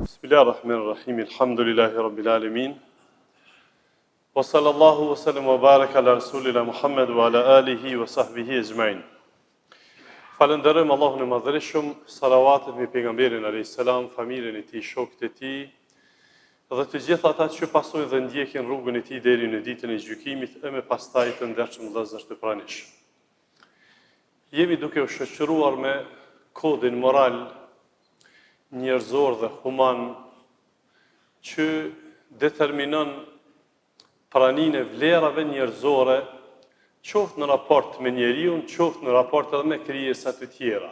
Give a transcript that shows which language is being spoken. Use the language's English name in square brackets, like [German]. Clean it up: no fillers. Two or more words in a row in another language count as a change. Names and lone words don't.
[Arabic] بسم الله الرحمن الرحيم. الحمد لله رب العالمين. وصلى الله وسلم وبارك على رسولنا محمد وعلى آله وصحبه أجمعين. [Albanian] Falenderojmë Allahun e Madhërisht, salavatet mbi pejgamberin [Arabic] عليه السلام, [Albanian] familjen e tij, shokët e tij dhe të gjithë ata që pasojnë dhe ndjekin rrugën e tij deri në ditën e gjykimit e me pastaj të ndershëm vëllezër të pranishëm. Jemi duke u shoqëruar me kodin moral njerëzor dhe human që determinon praninë e vlerave njerëzore, qoftë në raport me njeriu, qoftë në raport edhe me krijesa të tjera.